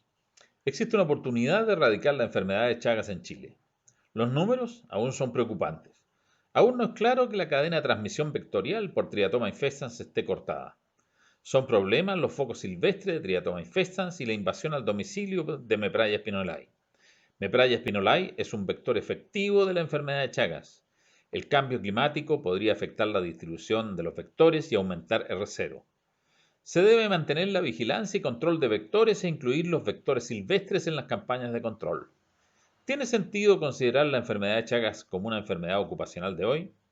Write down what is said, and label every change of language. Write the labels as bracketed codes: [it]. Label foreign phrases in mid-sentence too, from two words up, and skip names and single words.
[es] Existe una oportunidad de erradicar la enfermedad de Chagas en Chile. Los números aún son preocupantes. Aún no es claro que la cadena de transmisión vectorial por Triatoma infestans esté cortada. Son problemas los focos silvestres de Triatoma infestans y la invasión al domicilio de Mepraya spinolae. Mepraya spinolae es un vector efectivo de la enfermedad de Chagas. El cambio climático podría afectar la distribución de los vectores y aumentar R0. Se debe mantener la vigilancia y control de vectores e incluir los vectores silvestres en las campañas de control. ¿Tiene sentido considerar la enfermedad de Chagas como una enfermedad ocupacional de hoy?